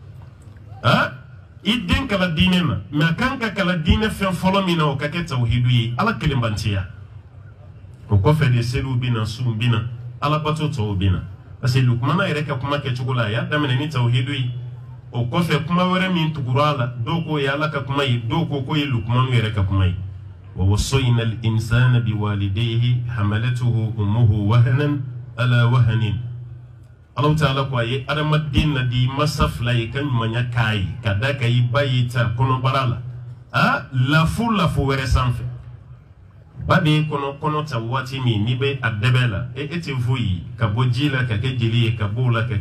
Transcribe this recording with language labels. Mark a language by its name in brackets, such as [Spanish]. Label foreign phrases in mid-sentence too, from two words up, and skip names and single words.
[Bambara] i den kala diinɛ na mɛ a kan ka kala diinɛ fɛn fɔlɔ min na o ka kɛ tawhidu ye ala kelenbantiya o kɔfɛ de seliw bɛ na suw bɛ na alabato tɔw bɛ na [French] parce que [Bambara] lukumana yɛrɛ ka kuma kɛcogo la a y'a daminɛ ni tawhidu ye o kɔfɛ kuma wɛrɛ min tugura a la dɔw ko ye ala ka kuma ye dɔw ko k'o ye lukumanu yɛrɛ ka kuma ye [Arabic] ووصينا الإنسان بوالديه حملته أمه وهنا على وهن الله تعالى [Bambara] ko a ye adamaden na di masa fila ye ka ɲumanya k'a ye ka da ka i ba ye ta kɔnɔbara la lafo wɛrɛ sanfɛ ba de ye kɔnɔ ta waati min n'i bɛ a dɛbɛ la e tɛ foyi ka bɔ ji la ka kɛ jeli ye ka bɔ o la ka kɛ